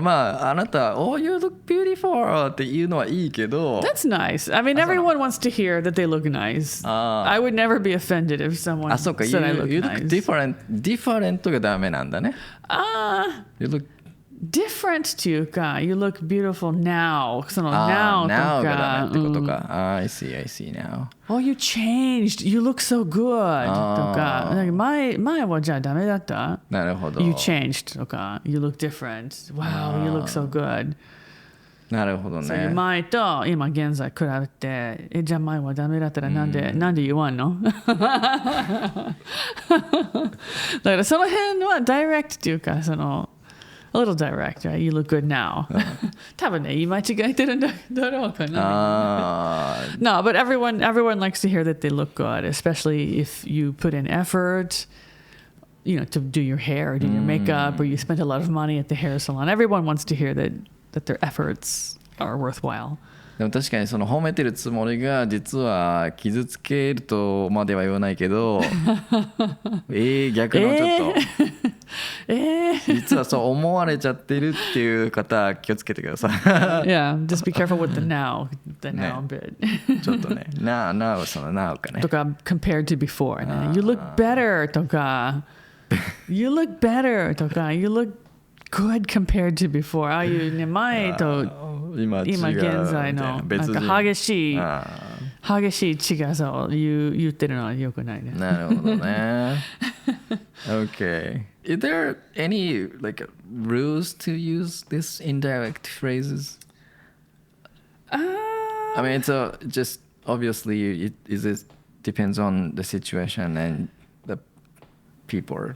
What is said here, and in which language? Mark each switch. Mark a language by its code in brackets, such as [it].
[ja] まあ、あなた、 [en] Oh, you look beautiful [ja] っていうのはいいけど。 [en] That's nice. I mean, everyone wants to hear that they look nice. I would never be offended if someone [ja] そうか、 [en] said I look you nice. look different [ja] がダメなんだね。 You look [en] different [ja] っていうか、 [en] you look beautiful now. [ja] その now とか。 now がダメってことか。 [en] I see now. Oh, you changed. You look so good. [ja] とか。前はじゃあダメだった？なるほど。 [en] You changed [ja] とか。 [en] You look different. Wow, you look so good. [ja] なるほどね。前と今現在比べて、じゃあ前はダメだったらなんで言わんの？だからその辺は direct っていうか、その [en] A little direct, right? You look good now. [ja] 多分ね、言い間違えてるんだろうかな。 [en] No, but everyone likes to hear that they look good, especially if you put in effort, to do your hair or do your makeup, or you spent a lot of money at the hair salon. Everyone wants to hear that their efforts are worthwhile. [ja] でも確かにその褒めてるつもりが実は傷つけるとまでは言わないけど逆のちょっと実はそう思われちゃってるっていう方気をつけてください [en] Yeah, just be careful with the now bit [ja] ちょっとね now その now かね [en] とか compared to before ね You look better とかYou look better とか You look good compared to before. [ja] ああいうね、前と今現在のなんか激しい違さを言ってるのは良くないね。なるほどね。Okay. [en] Is there any like rules to use this indirect phrases? I mean, it's just obviously it depends on the situation and the people.